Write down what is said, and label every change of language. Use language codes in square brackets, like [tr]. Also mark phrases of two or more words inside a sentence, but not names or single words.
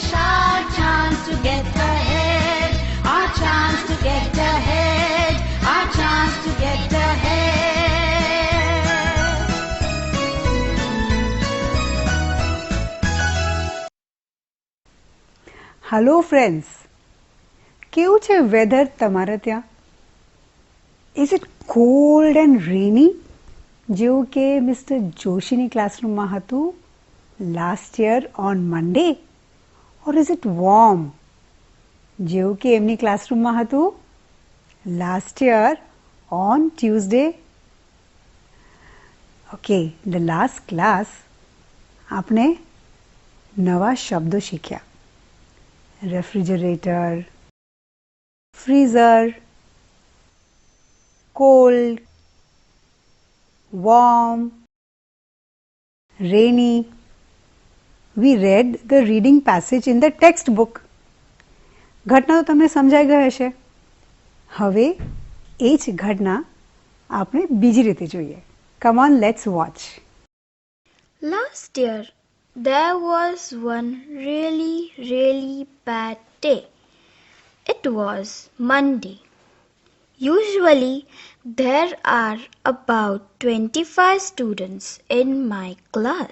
[en] Our chance to get ahead. Our chance to get ahead. Our chance to get ahead. Hello friends. [gu] કેવું છે વેધર તમારે ત્યાં? [en] Is it cold and rainy? [gu] જેવું કે મિસ્ટર જોશીની ક્લાસરૂમમાં હતું [en] last year on Monday? Or is it warm? [gu] જેવું કે એમની ક્લાસરૂમમાં હતું [en] last year on Tuesday? Okay, the last class [gu] આપણે નવા શબ્દો શીખ્યા. [en] Refrigerator, freezer, cold, warm, rainy. We read the reading passage in the textbook. [gu] ઘટના તો તમને સમજાઈ ગઈ હશે. હવે એ જ ઘટના આપણે બીજી રીતે જોઈએ. [en] Come on, let's watch. Last year, there was one really bad day. It was Monday. Usually, there are about 25 students in my class.